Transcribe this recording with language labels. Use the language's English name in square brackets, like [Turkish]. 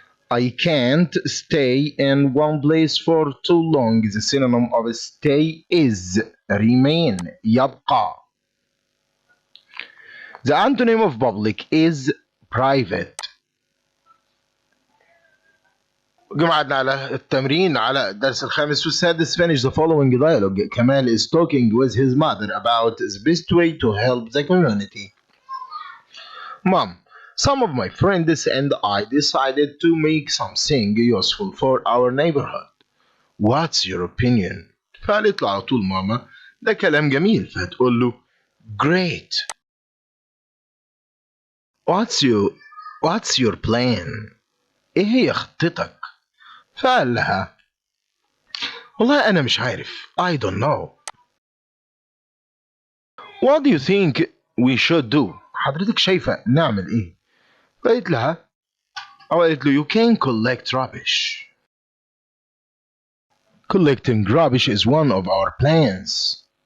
[English] I can't stay in one place for too long. The synonym of stay is remain. [Arabic] يبقى. [English] The antonym of public is private. [Arabic] جمعنا على التمرين على الدرس الخامس والسادس. [English] Finish the following dialogue. Kamal is talking with his mother about the best way to help the community. Mom, some of my friends and I decided to make something useful for our neighborhood. what's your opinion؟ [Arabic] فقالت له على طول ماما ده كلام جميل، فهتقول له great. [English] what's your plan؟ [Arabic] ايه هي خطتك؟ فقال لها والله انا مش عارف [English] I don't know. what do you think we should do؟ [Arabic] حضرتك شايفة نعمل ايه؟ فقالت لها أو قالت له [English] you can collect rubbish. collecting rubbish is one of our plans.